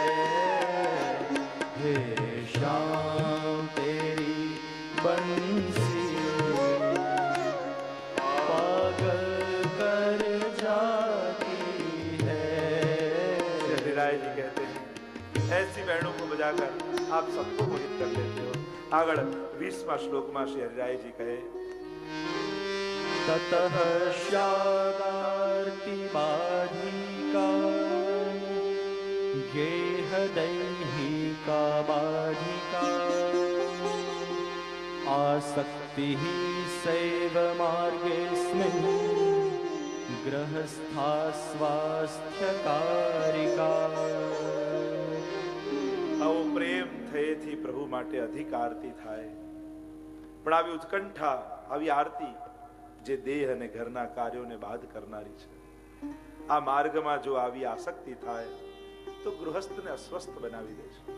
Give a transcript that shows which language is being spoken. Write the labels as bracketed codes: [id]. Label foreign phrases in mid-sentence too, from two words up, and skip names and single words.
[hi] हे शाम तेरी बंसी पागल कर जाती है। राय जी कहते हैं ऐसी वेणु को बजाकर आप सबको मोहित कर लेते हो। [gu] આગળ 20મા શ્લોકમાં શ્રી હરિરાય જી કહે [sa] ततः शागार्ति बाधिका गेह दैहिका बाधिका आसक्तिः सैव मार्गेऽस्मिन् गृहस्था स्वास्थ्यकारिका। [gu] આવો પ્રેમ થયેથી પ્રભુ માટે અધિક આરતી થાય, પણ આવી ઉત્કંઠા, આવી આરતી જે દેહ અને ઘરના કાર્યોને બાદ કરનારી છે. આ માર્ગમાં જો આવી આસક્તિ થાય તો ગૃહસ્થને અસ્વસ્થ બનાવી દે છે.